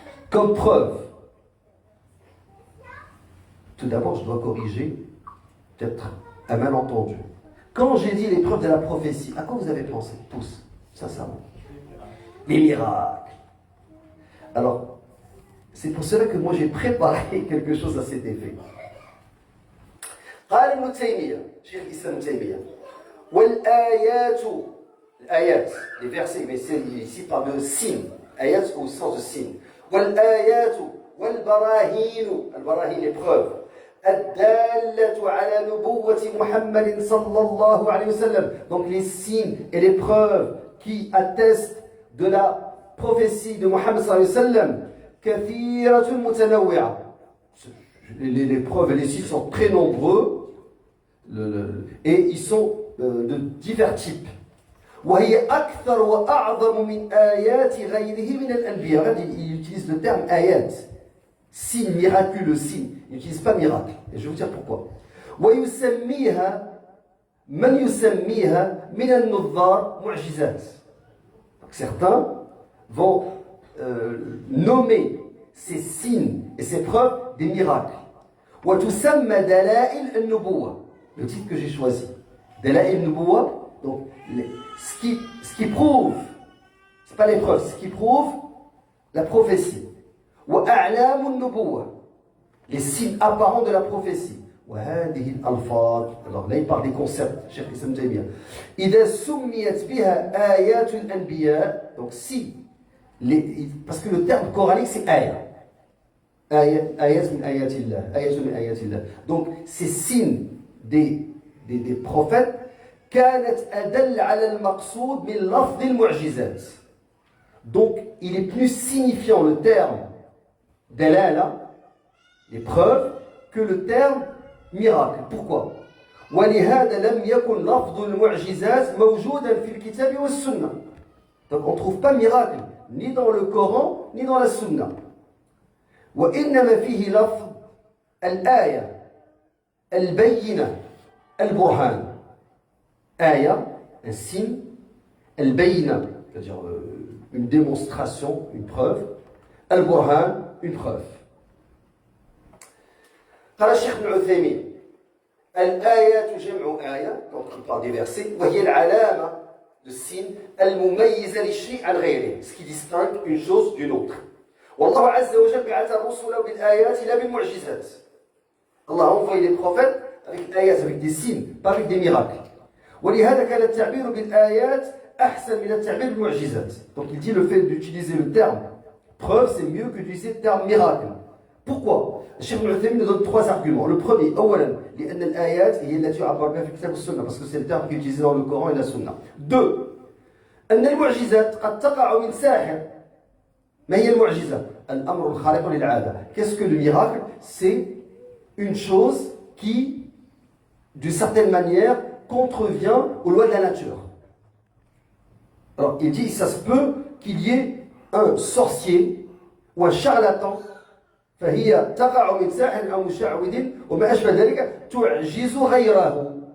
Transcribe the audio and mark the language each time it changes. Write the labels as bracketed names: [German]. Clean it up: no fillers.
[French] Comme preuve, tout d'abord, je dois corriger peut-être un malentendu. Quand j'ai dit les preuves de la prophétie, à quoi vous avez pensé, tous, sincèrement? Les miracles. Alors, c'est pour cela que moi j'ai préparé quelque chose à cet effet. [Arabic] قال ابن تيمية شيخ الإسلام ابن تيمية والآيات الآيات [French] les versets mais c'est ici par le signe ayat au sens de signe [Arabic] والآيات والبراهين البراهين [French] les preuves [Arabic] الدالة على نبوة محمد صلى الله عليه وسلم. [French] Donc les signes et les preuves qui attestent de la prophétie de Muhammad [Arabic] صلى الله عليه وسلم كثيرة متنوعة. [French] Les preuves et les signes sont très nombreux et ils sont de divers types. [Arabic] وهي أكثر وأعظم من آيات غيره من الأنبياء. [French] Il utilise le terme آيات, signe miraculeux, signe. Il n'utilise pas miracle. Et je vais vous dire pourquoi. [Arabic] ويسميها من يسميها من النظار معجزات. [French] Certains vont nommer ces signes et ces preuves des miracles. [Arabic] وتسمى دلائل النبوة. [French] Le titre que j'ai choisi. [Arabic] دلائل النبوة. [French] Donc, ce qui prouve, c'est pas les preuves, ce qui prouve la prophétie. [Arabic] وأعلام النبوة. [French] Les signes apparents de la prophétie. [Arabic] وهذه الألفاظ. [French] Alors là, il parle des concepts. Cheikh Islam Taymiyyah. [Arabic] إذا سميت بها آيات الأنبياء. [French] Donc si, parce que le terme coranique c'est ayat. [Arabic] Ayat min ayatillah. Ayat min ayatillah. [French] Donc ces signes des prophètes [Arabic] كانت أدل على المقصود من لفظ المعجزات. [French] Donc il est plus signifiant le terme dalala, les preuves, que le terme miracle. Pourquoi? [Arabic] ولهذا لم يكن لفظ المعجزات موجودا في الكتاب والسنة. [French] Donc on ne trouve pas miracle ni dans le Coran ni dans la Sunna. [Arabic] وإنما فيه لفظ الآية البينة البرهان. [French] آية, un signe, البينة, c'est-à-dire une démonstration, une preuve, البرهان, une preuve. [Arabic] قال الشيخ ابن عثيمين الآيات جمع آية, [French] donc il parle des versets, [Arabic] وهي العلامة, [French] le signe, [Arabic] المميزة للشيء عن غيره, [French] ce qui distingue une chose d'une autre. [Arabic] والله عز وجل بعث الرسل بالآيات لا بالمعجزات. [French] Allah a envoyé les prophètes avec des ayats, avec des signes, pas avec des miracles. [Arabic] ولهذا كان التعبير بالآيات أحسن من التعبير بالمعجزات. [French] Donc il dit le fait d'utiliser le terme preuve, c'est mieux que d'utiliser le terme miracle. Pourquoi? الشيخ ابن عثيمين nous donne trois arguments. Le premier, [Arabic] أولا لأن الآيات هي التي يعبر بها في الكتاب والسنة, [French] parce que c'est le terme qui est utilisé dans le Coran et la Sunna. [Arabic] Deux, أن المعجزات قد تقع من ساحر. ما هي المعجزة؟ الأمر الخارق للعادة. [French] Qu'est-ce que le miracle? C'est une chose qui, d'une certaine manière, contrevient aux lois de la nature. Alors, il dit, ça se peut qu'il y ait un sorcier ou un charlatan, [Arabic] فهي تقع من ساحر أو مشعوذ وما أشبه ذلك تعجز غيره.